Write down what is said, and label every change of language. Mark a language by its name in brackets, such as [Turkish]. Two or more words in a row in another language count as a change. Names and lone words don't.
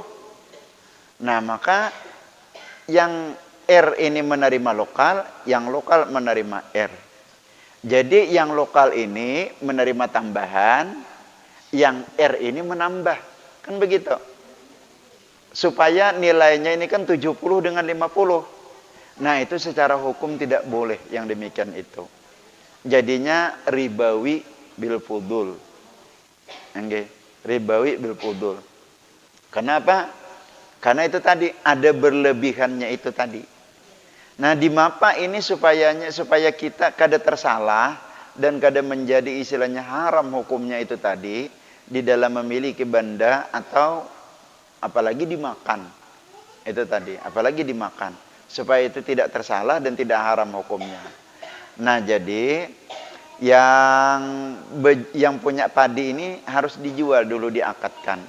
[Indonesian] Nah maka yang ini menerima lokal, yang lokal menerima Jadi yang lokal ini menerima tambahan, yang ini menambah. Kan begitu. Supaya nilainya ini kan 70 dengan 50. Nah itu secara hukum tidak boleh yang demikian itu. Jadinya [Arabic] ربوي بالفضل. Okay. ربوي بالفضل. [Indonesian] Kenapa? Karena itu tadi ada berlebihannya itu tadi. Nah di mapa ini supaya kita kada tersalah dan kada menjadi istilahnya haram hukumnya itu tadi di dalam memiliki benda atau apalagi dimakan. Itu tadi, apalagi dimakan. Supaya itu tidak tersalah dan tidak haram hukumnya. Nah, jadi yang punya padi ini harus dijual dulu, diakatkan.